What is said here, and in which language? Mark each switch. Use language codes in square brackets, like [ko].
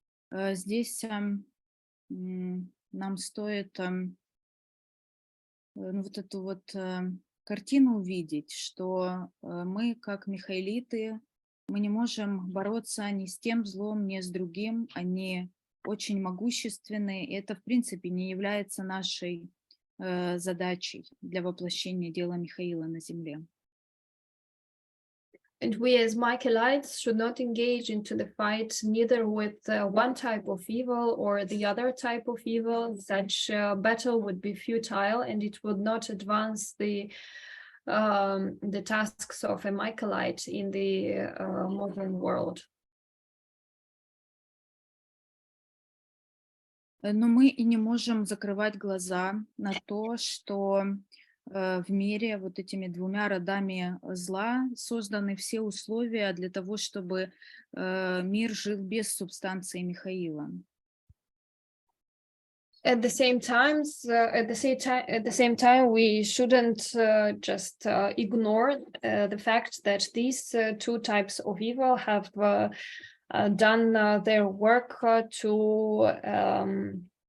[ru] Здесь нам стоит вот эту вот картину увидеть, что мы, как михаэлиты, мы не можем бороться ни с тем злом, ни с другим. Они очень могущественные, и это, в принципе, не является нашей задачей для воплощения дела Михаила на земле. [en] And we as Michaelites should not engage into the fight neither with one type of evil or the other type of evil. Such battle would be futile and it would not advance the tasks of a Michaelite in the modern world. [ru] Но мы и не можем закрывать глаза на то, что в мире вот этими двумя родами зла созданы все условия для того, чтобы мир жил без субстанции Михаила. [en] At the same time, we shouldn't just ignore the fact that these two types of evil have done their work to